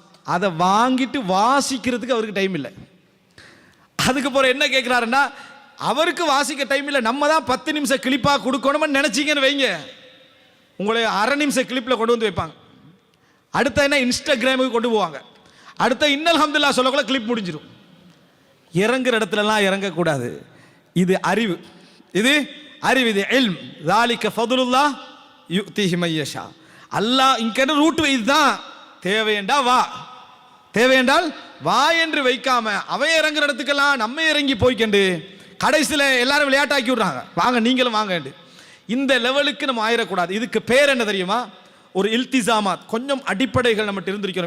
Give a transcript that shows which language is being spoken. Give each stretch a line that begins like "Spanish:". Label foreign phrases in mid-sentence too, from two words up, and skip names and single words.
Tamil: அதை வாங்கிட்டு வாசிக்கிறதுக்கு அவருக்கு டைம் இல்லை. அதுக்கு போகிற என்ன கேட்குறாருன்னா, அவருக்கு வாசிக்க டைம் இல்லை, நம்ம தான் 10 நிமிஷம் கிளிப்பாக கொடுக்கணும்னு நினச்சிங்கன்னு வைங்க, உங்களை 1/2 நிமிஷம் கிளிப்பில் கொண்டு வந்து வைப்பாங்க. அடுத்த என்ன இன்ஸ்டாகிராமுக்கு கொண்டு போவாங்க. அடுத்த
Arabic: إن الحمد لله
Tamil: சொல்லக்குள்ள கிளிப் முடிஞ்சிடும். இறங்குற இடத்துலலாம் இறங்கக்கூடாது. இது அறிவு, இது இல்ம்.
Arabic: ذَلِكَ فَضْلُ اللَّهِ يُؤْتِيهِ مَن يَشَاءُ.
Tamil: அல்லாஹ் இங்க ரூட் இதுதான், தேவையென்றால் வா என்று வைக்காம அவன் இறங்குற இடத்துக்கெல்லாம் நம்ம இறங்கி போய்க்கண்டு கடைசியில் எல்லாரும் விளையாட்டாக்கி விடுறாங்க, வாங்க நீங்களும் வாங்க. இந்த லெவலுக்கு நம்ம ஆயிடக்கூடாது. இதுக்கு பேர் என்ன தெரியுமா? ஒரு இல்திசாமாத், கொஞ்சம் அடிப்படைகள் நம்மகிட்ட இருந்திருக்கிறோம்.